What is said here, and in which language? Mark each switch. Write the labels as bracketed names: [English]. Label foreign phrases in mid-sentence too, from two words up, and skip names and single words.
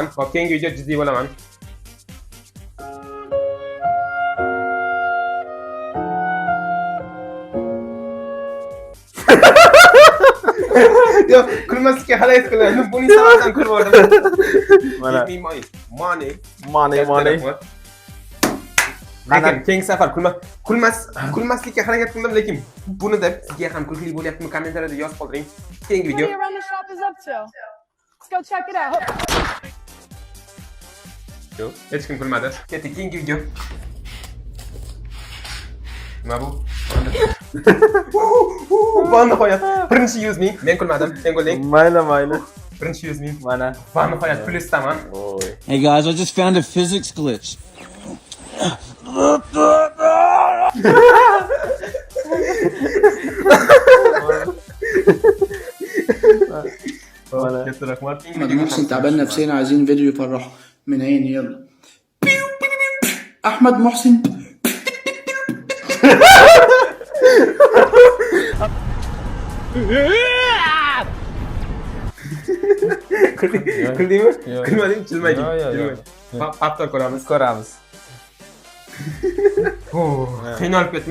[Uzbek] Hop, keyingi video jiddiy bo'laman. Yo'q, kulmaslikka harakat qilaman. Buning sababidan kulib oldim. Mana. Money. Lekin keyingi safar kulmaslikka harakat qildim, lekin buni deb sizga ham kulgili bo'lyaptimi, kommentariyada yozib qoldiring. Keyingi video. [English] Around the shop is up to. Let's go check it out. [Uzbek] Yo'q, hech kim kulmadi. Ketdik, keyingi video. Nima bu? Va nihoyat birinchi 100 ming. Men kulmadim, sen kulding. Mayli. Birinchi 100 ming. Mana. Va nihoyat plusdaman. [English] Hey guys, I just found a physics glitch. [Uzbek] Katta rahmat. [Arabic] محسن تعبان نفسيا عايزين فيديو يفرح من عيني يلا احمد محسن [Uzbek] Kuldingmi? Yo'q. Kulmading, jilmayding. Yo'q, yo'q, yo'q. Paptor ko'ramiz. Ko'ramiz. Qiynalib ketdim.